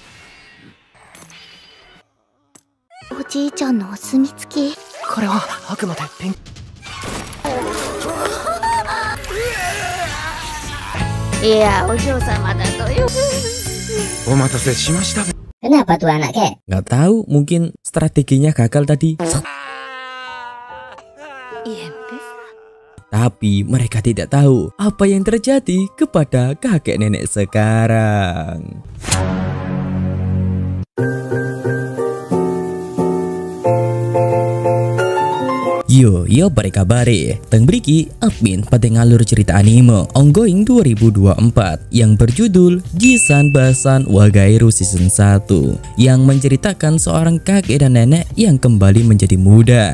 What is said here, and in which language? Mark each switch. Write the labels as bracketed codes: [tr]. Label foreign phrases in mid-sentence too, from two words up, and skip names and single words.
[ja] おじいちゃんのお墨付き。これはあくまでいや、お嬢様だとよ。お待たせしました。 [id] Kenapa tuh anaknya? Nggak tahu, mungkin strateginya gagal tadi. Tapi mereka tidak tahu apa yang terjadi kepada kakek nenek sekarang. Yo bari kabare, teng briki admin pada ngalur cerita anime ongoing 2024 yang berjudul Jisan Basan Wagairu Season 1 yang menceritakan seorang kakek dan nenek yang kembali menjadi muda.